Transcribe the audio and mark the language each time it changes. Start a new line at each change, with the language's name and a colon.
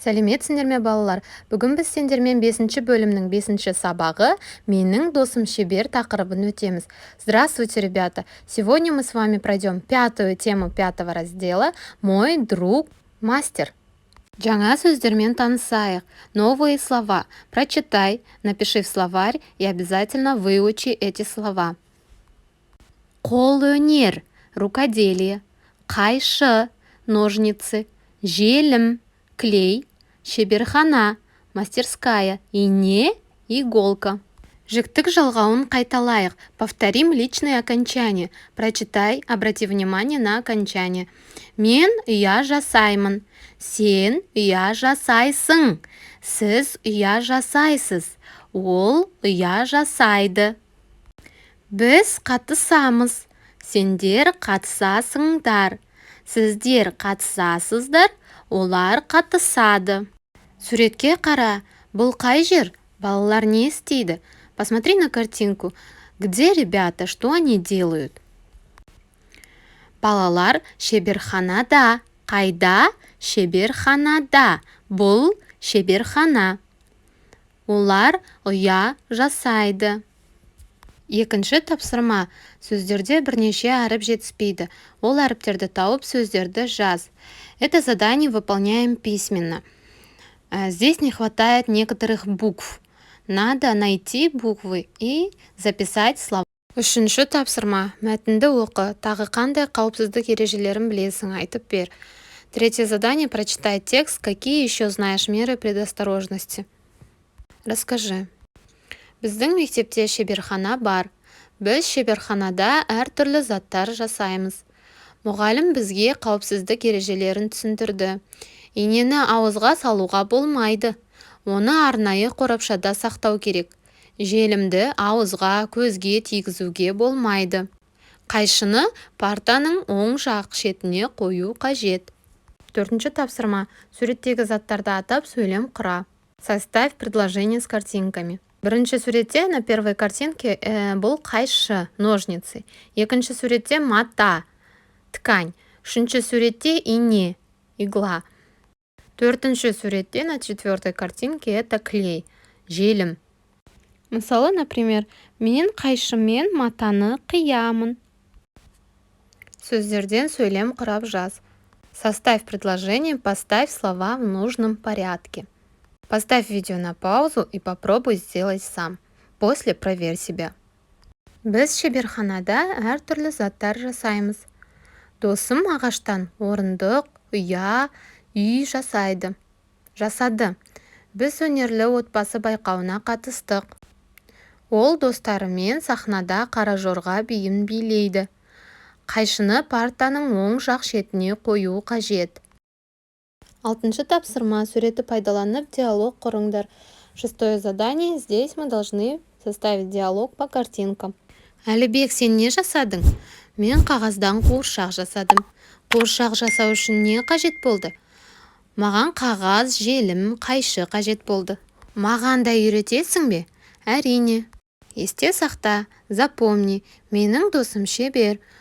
Kazakh: Сәлеметсіңдер ме, балалар? Бүгін біз сендермен 5-ші бөлімнің 5-ші сабағы «Менің досым шебер» тақырыбын өтеміз.
Russian: Здравствуйте, ребята! Сегодня мы с вами пройдем 5-ю тему 5-го раздела «Мой друг мастер».
Kazakh: Жаңа сөздермен танысайық.
Russian: Новые слова. Прочитай, напиши в словарь и обязательно выучи эти слова.
Kazakh: Қолөнер, рукоделие. Қайшы, ножницы. Желім, клей. Шеберхана, мастерская. Ине, иголка. Жіктік жалғауын қайталайық.
Russian: Повторим личные окончания. Прочитай, обрати внимание на окончание.
Kazakh: Мен ұя жасаймын. Сен ұя жасайсың. Сіз ұя жасайсыз. Ол ұя жасайды. Біз қатысамыз. Сендер қатысасыңдар. Сіздер қатысасыздар. Олар қатысады. Суретке қара. Бұл қай жер? Балалар не істейді?
Russian: Посмотри на картинку. Где ребята? Что они делают?
Kazakh: Балалар шеберханада. Қайда? Шеберханада. Бұл шеберхана. Олар ұя жасайды. Екінші тапсырма. Сөздерде бірнеше әріп жетіспейді. Ол әріптерді тауып сөздерді жаз.
Russian: Это задание выполняем письменно. Здесь не хватает некоторых букв. Надо найти буквы и записать слова.
Kazakh: Үшінші тапсырма. Мәтінді оқы. Тағы қандай қауіпсіздік ережелерін білесің, айтып бер.
Russian: Третье задание. Прочитай текст. Какие еще знаешь меры предосторожности? Расскажи.
Kazakh: Біздің мектепте шеберхана бар. Біз шеберханада әртүрлі заттар жасаймыз. Мұғалім бізге қауіпсіздік ережелерін түсіндірді. Инені ауызға салуға болмайды. Оны арнайы қорапшада сақтау керек. Желімді ауызға, көзге тигізуге болмайды. Қайшыны партаның оң жақ шетіне қою қажет. Төртінші тапсырма. Суреттегі заттарды атап сөйлем құра.
Russian: Составь предложение с картинками.
Kazakh: Бірінші суретте
Russian: на первой картинке
Kazakh: бұл қайшы, ножницы. Екінші суретте мата, ткань. Үшінші суретте ине, игла. Төртінші суретте
Russian: на четвертой картинке это клей, желім.
Kazakh: Мысалы, например, мен қайшымен матаны қиямын. Сөздерден сөйлем құрап жаз.
Russian: Составь предложение, поставь слова в нужном порядке. Поставь видео на паузу и попробуй сделать сам. После проверь себя.
Kazakh: Біз шеберханада әртүрлі заттар жасаймыз. Досым ағаштан орындық, ұя, үй жасады. Біз өнерлі отбасы байқауына қатыстық. Ол достарымен сахнада қара жорға биін билейді. Қайшыны партаның оң жақ шетіне қою қажет. Алтыншы тапсырма. Суреті пайдаланып диалог құрыңдар.
Russian: Шестое задание. Здесь мы должны составить диалог по картинкам.
Kazakh: Әлібек, сен не жасадың? Мен қағаздан қуыршақ жасадым. Қуыршақ жасау үшін не қажет болды? Маған қағаз, желім, қайшы қажет болды. Маған да үйретесің бе? Әрине. Есте сақта, запомни, менің досым шебер.